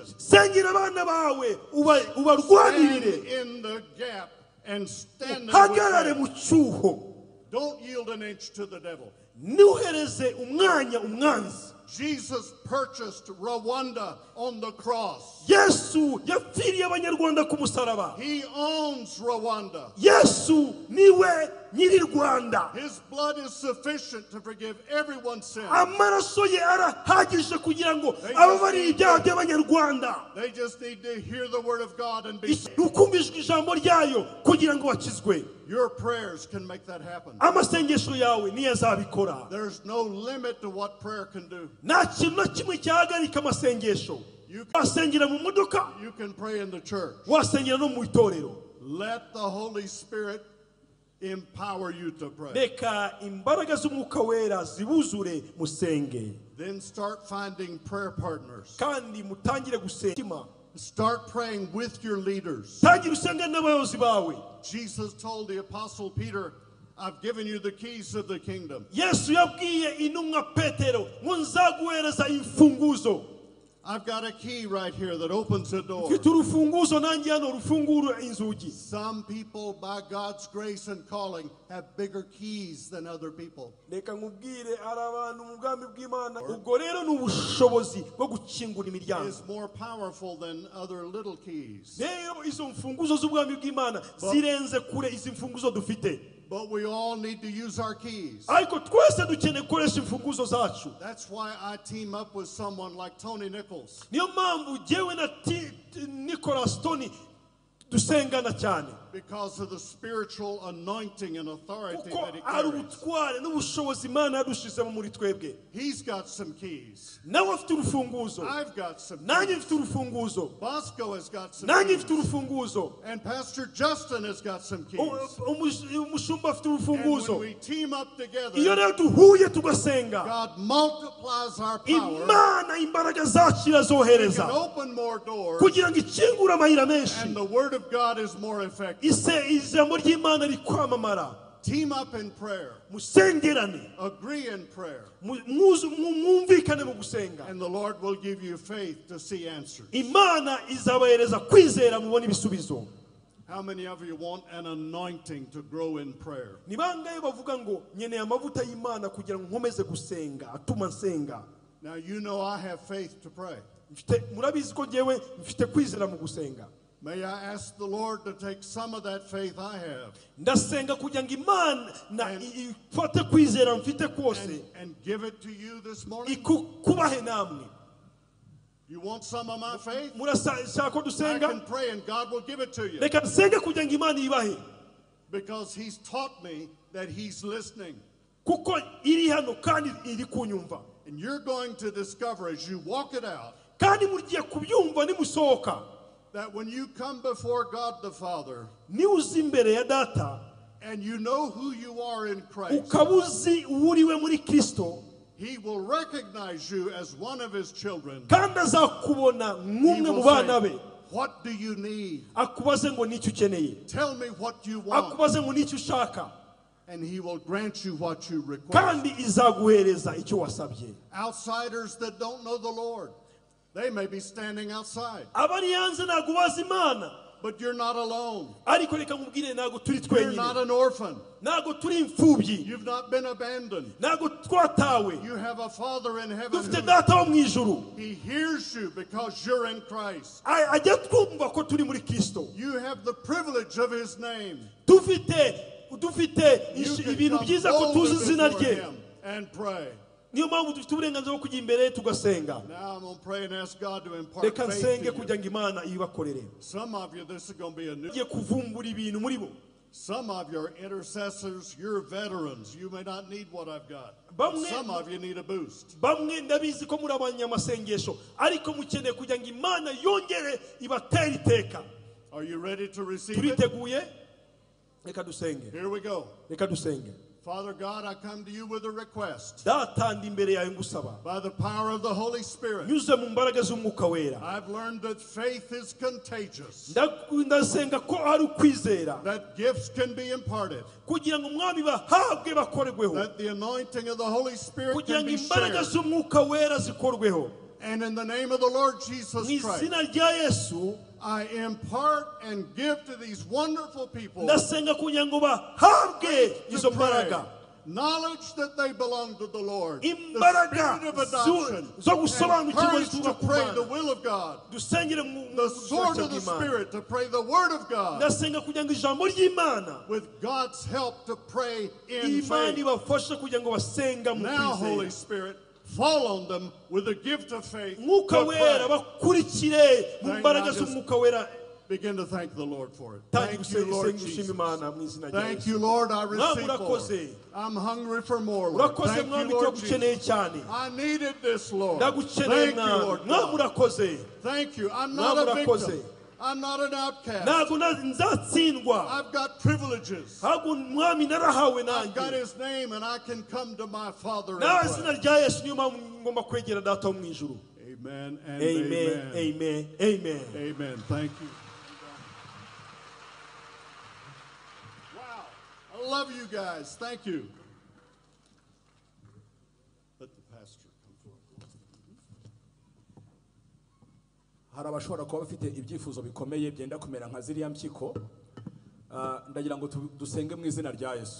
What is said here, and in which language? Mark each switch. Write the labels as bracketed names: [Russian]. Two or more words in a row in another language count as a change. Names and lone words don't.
[Kinyarwanda] sengera abana bawe [English] Stand [Kinyarwanda] ubarwanirire. [English] in the gap and stand [Kinyarwanda] hagarare [English] there [Kinyarwanda] mu [English] with [Kinyarwanda] cyuho. [English] them. Don't yield an inch to the devil. [Kinyarwanda] ntuhereze umwanya umwanzi. [English] Jesus purchased Rwanda on the cross. [Kinyarwanda] yesu yapfiriye abanyarwanda ku musaraba. [English] He owns Rwanda. [Kinyarwanda] yesu niwe nyiri rwanda. [English] His blood is sufficient to forgive everyone's sin. [Kinyarwanda] amaraso ye arahagije kugira ngo ababarire ibyaha by'abanyarwanda. [English] They just need to hear the word of God and be saved. [Kinyarwanda] ukumvishwa ijambo ryayo kugira ngo bakizwe. [English] Your prayers can make that happen. [Kinyarwanda] amasengesho yawe niyo azabikora. [English] There's no limit to what prayer can do. [Kinyarwanda] nta kintu na kimwe cyahagarika amasengesho. wasengera mu modoka, [English] You can pray in the church. [Kinyarwanda] wasengera no mu itorero. [English] Let the Holy Spirit empower you to pray. [Kinyarwanda] reka imbaraga z'umwuka wera zibuzure musenge. [English] Then start finding prayer partners. [Kinyarwanda] kandi mutangire gusenga. [English] Start praying with your leaders. [Kinyarwanda] tangira usenga n'abayobozi bawe. [English] Jesus told the Apostle Peter, I've given you the keys of the kingdom. [Kinyarwanda] yesu yabwiye intumwa petero ngo nzaguhereza imfunguzo. [English] I've got a key right here that opens the door. [Kinyarwanda] mfite urufunguzo nanjye hano rufungura inzugi. [English] Some people, by God's grace and calling, have bigger keys than other people. [Kinyarwanda] reka nkubwire ari abantu mu bwami bw'Imana. ubwo rero ni ubushobozi bwo gukingura imiryango. [English] Is more powerful than other little keys. [Kinyarwanda] rero izo mfunguzo z'ubwami bw'Imana zirenze kure izi mfunguzo dufite. [English] But we all need to use our keys. [Kinyarwanda] ariko twese dukeneye gukoresha imfunguzo zacu. [English] That's why I team up with someone like Tony Nichols. [Kinyarwanda] niyo mpamvu jyewe na Nicholas Tony dusengana cyane. [English] Because of the spiritual anointing and authority [Kinyarwanda] kuko [English] that he [Kinyarwanda] ari [English] carries. [Kinyarwanda] ubutware n'ubushobozi Imana yadushizemo muri twebwe. [English] He's got some keys. [Kinyarwanda] nawe afite urufunguzo. [English] I've got some [Kinyarwanda] nanjye [English] keys. [Kinyarwanda] mfite urufunguzo. [English] Bosco has got some [Kinyarwanda] nanjye [English] keys. [Kinyarwanda] mfite urufunguzo. [English] And Pastor Justin has got some keys. [Kinyarwanda] umushumba afite [English] And when [Kinyarwanda] urufunguzo. [English] we team up together, [Kinyarwanda] iyo rero duhuye tugasenga, [English] God multiplies our power. [Kinyarwanda] Imana imbaraga zacu [English] We can [Kinyarwanda] irazohereza [English] open more doors. [Kinyarwanda] kugira ngo ikingure amayira menshi. [English] And the word of God is more effective. [Kinyarwanda] ijambo ry'Imana rikwamamara. [English] Team up in prayer. [Kinyarwanda] musengerane. [English] Agree in prayer. [Kinyarwanda] mwumvikane mu gusenga. [English] And the Lord will give you faith to see answers. [Kinyarwanda] Imana izabahereza kwizera mubona ibisubizo. [English] How many of you want an anointing to grow in prayer? [Kinyarwanda] ni bangahe bavuga ngo nkeneye amavuta y'Imana kugira ngo nkomeze gusenga atuma nsenga. [English] Now you know I have faith to pray. [Kinyarwanda] murabizi ko njyewe mfite kwizera mu gusenga. [English] May I ask the Lord to take some of that faith I have [Kinyarwanda] ndasenga kugira ngo Imana ifate kwizera mfite kwose [English] and give it to you this morning? [Kinyarwanda] kubahe namwe. [English] You want some of my faith? [Kinyarwanda] murashaka ko [English] I [Kinyarwanda] dusenga? [English] can pray and God will give it to you. [Kinyarwanda] reka dusenge kugira ngo Imana ibahe. [English] Because He's taught me that He's listening. [Kinyarwanda] kuko iri hano kandi iri kunyumva. [English] And you're going to discover as you walk it out [Kinyarwanda] kandi mugiye kubyumva nimusohoka [English] that when you come before God the Father [Kinyarwanda] ni uzi imbere ya data [English] and you know who you are in Christ, [Kinyarwanda] ukabuzi uriwe muri Kristo, [English] He will recognize you as one of His children. [Kinyarwanda] kandi azakubona [English] He [Kinyarwanda] nk'umwe mu [English] will [Kinyarwanda] bana [English] say, be. what do you need? [Kinyarwanda] akubaze ngo n'icyo ukeneye. [English] Tell me what you want. [Kinyarwanda] akubaze ngo n'icyo ushaka, [English] And He will grant you what you request. [Kinyarwanda] kandi izaguhereza icyo wasabye. [English] Outsiders that don't know the Lord, they may be standing outside. [Kinyarwanda] abari hanze ntabwo bazi Imana, [English] But you're not alone. [Kinyarwanda] ariko reka nkubwire ntabwo turi [English] You're not [Kinyarwanda] twenyine, [English] an orphan. [Kinyarwanda] ntabwo turi imfubyi, [English] You've not been abandoned. [Kinyarwanda] ntabwo twatawe. [English] You have a Father in heaven [Kinyarwanda] dufite [English] who [Kinyarwanda] data wo mu ijuru, [English] He hears you because you're in Christ. [Kinyarwanda] ajya twumva ko turi muri Kristo. [English] You have the privilege of His name. [Kinyarwanda] dufite [English] You can [Kinyarwanda] ibintu [English] come [Kinyarwanda] byiza ko tuzi [English] boldly [Kinyarwanda] izina [English] before [Kinyarwanda] rye. [English] Him and pray. [Kinyarwanda] niyo mpamvu dufite uburenganzira bwo kujya imbere tugasenga. [English] Now I'm going to pray and ask God to impart [Kinyarwanda] reka [English] faith [Kinyarwanda] nsenge [English] to you. [Kinyarwanda] kugira ngo Imana ibakorere. [English] Some of you, this is going to be a new. [Kinyarwanda] ugiye kuvumbura ibintu muri bo. [English] Some of your intercessors, you're veterans. You may not need what I've got. But some of you need a boost. [Kinyarwanda] Bamwe ndabizi ko muri abanyamasengesho ariko mukeneye kugira ngo Imana yongere ibatera iteka. [English] Are you ready to receive it? [Kinyarwanda] Turiteguye? Reka dusenge. [English] Here we go. [Kinyarwanda] Reka dusenge. [English] Father God, I come to you with a request. [Kinyarwanda] Data ndi imbere yawe ngusaba. [English] By the power of the Holy Spirit, [Kinyarwanda] Nyuze mu mbaraga z'Umwuka Wera. [English] I've learned that faith is contagious. [Kinyarwanda] Ndasenga ko ari ukwizera. [English] That gifts can be imparted. [Kinyarwanda] Kugira ngo umwami bahabwe bakorweho. [English] That the anointing of the Holy Spirit [Kinyarwanda] kugira [English] can [Kinyarwanda] ngo [English] be [Kinyarwanda] imbaraga [English] shared. [Kinyarwanda] z'Umwuka Wera zikorweho. [English] And in the name of the Lord Jesus Christ, [Kinyarwanda] Mw'izina rya Yesu, [English] I impart and give to these wonderful people [Kinyarwanda] ndasenga kugira ngo bahabwe izo mbaraga. [English] knowledge that they belong to the Lord, the [Kinyarwanda] Imbaraga [English] spirit of adoption, [Kinyarwanda] zo [English] and [Kinyarwanda] gusobanukirwa [English] courage to [Kinyarwanda] zituruka ku [English] pray [Kinyarwanda] Mana. [English] the will of God, [Kinyarwanda] Dusengere mu [English] the sword of the [Kinyarwanda] bw'Imana. [English] Spirit to pray the word of God, [Kinyarwanda] Ndasenga kugira ngo ijambo ry'Imana [English] with God's help to pray in [Kinyarwanda] Imana [English] faith. [Kinyarwanda] ibafashe kugira ngo basenga mu [English] Now, Holy [Kinyarwanda] kwizera. [English] Spirit, fall on them with the gift of faith. [Kinyarwanda] Mwuka [English] to [Kinyarwanda] Wera [English] pray. [Kinyarwanda] bakurikire mu [English] Thank [Kinyarwanda] mbaraga [English] God, just [Kinyarwanda] z'Umwuka Wera. [English] Begin to thank the Lord for it. [Kinyarwanda] Tangira [English] Thank you, Lord [Kinyarwanda] gusenga [English] Jesus. [Kinyarwanda] Imana mu izina rya [English] Thank [Kinyarwanda] Yesu. [English] you, Lord. I receive [Kinyarwanda] Mwami [English] more. [Kinyarwanda] urakoze. [English] I'm hungry for more, Lord. [Kinyarwanda] Urakoze [English] Thank [Kinyarwanda] mwami [English] you, Lord [Kinyarwanda] turagukeneye [English] Jesus. [Kinyarwanda] cyane. [English] I needed this, Lord. [Kinyarwanda] Ndagukeneye [English] Thank you, [Kinyarwanda] mwami. [English] Lord [Kinyarwanda] Mwami [English] God. [Kinyarwanda] urakoze. [English] Thank you. I'm not a [Kinyarwanda] Mwami urakoze. [English] victim. I'm not an outcast. [Kinyarwanda] Ntabwo nzatsindwa. [English] I've got privileges. [Kinyarwanda] Ahubwo mwami narahawe [English] I've got [Kinyarwanda] nanjye. [English] his name and I can come to my Father and [Kinyarwanda] Nawe [English] pray. [Kinyarwanda] izina rya Yesu niyo mpamvu ngomba kwegera data wo mu ijuru. [English] Amen and Amen. amen. Amen. Amen. Amen. Thank you. Wow. I love you guys. Thank you. Let the pastor come forward. [Kinyarwanda] hari abashobora kuba bafite ibyifuzo bikomeye byenda kumera nka ziriya mpyiko ndagira ngo dusenge mu izina rya Yesu.